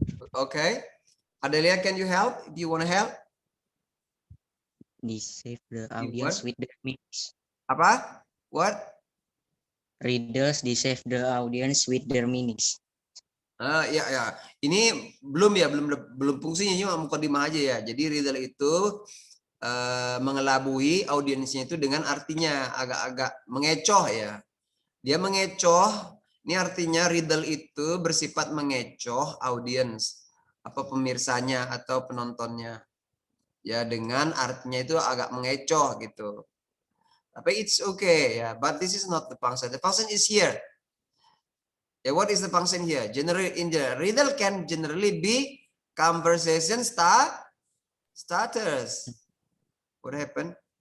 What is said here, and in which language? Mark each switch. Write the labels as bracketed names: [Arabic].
[English] Okay, Adelia, can you help? If you want to help? Deceive the audience with their meanings. Apa? What? Riddles deceive the audience with their meanings. [Indonesian] Ya. Ini belum fungsinya, cuma mukadimah aja ya. Jadi riddle itu mengelabui audiensnya itu dengan artinya agak-agak mengecoh ya. Dia mengecoh. Ini artinya riddle itu bersifat mengecoh audiens, apa pemirsanya atau penontonnya. Ya, dengan artinya itu agak mengecoh gitu. [English] Tapi it's okay ya, but this is not the function. The function is here. Yeah, what is the function here? Generally, in the riddle can generally be conversation starters. What happened?